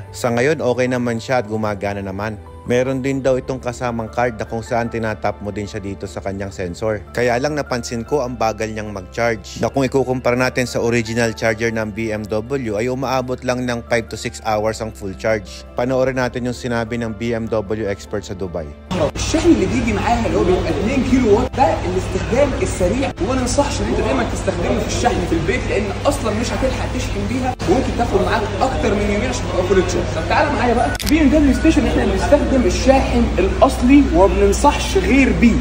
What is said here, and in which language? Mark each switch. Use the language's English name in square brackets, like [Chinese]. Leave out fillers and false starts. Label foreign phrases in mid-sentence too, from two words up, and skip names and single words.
[Filipino] Sa ngayon okay naman siya at gumagana naman. Meron din daw itong kasamang card na kung saan tinatap mo din siya dito sa kanyang sensor. Kaya lang napansin ko ang bagal niyang mag-charge. Na kung ikukumpara natin sa [English] original charger [Filipino] ng BMW ay umaabot lang ng [English] 5 to 6 hours [Filipino] ang [English] full charge. [Filipino] Panoorin natin yung sinabi ng BMW expert sa Dubai. [Arabic] الشحن اللي بيجي معاها اللي هو بيبقى 2 كيلو وات ده الاستخدام السريع وما ننصحش ان انت دايما تستخدمه في الشحن في البيت لان اصلا مش هتلحق تشحن بيها وممكن تاخد معاك اكتر من يومين عشان تبقى [English] full charge. [Arabic] طب تعالى معايا بقى BMW ستيشن احنا بنستخدم الشاحن الاصلي وما بننصحش غير بيه.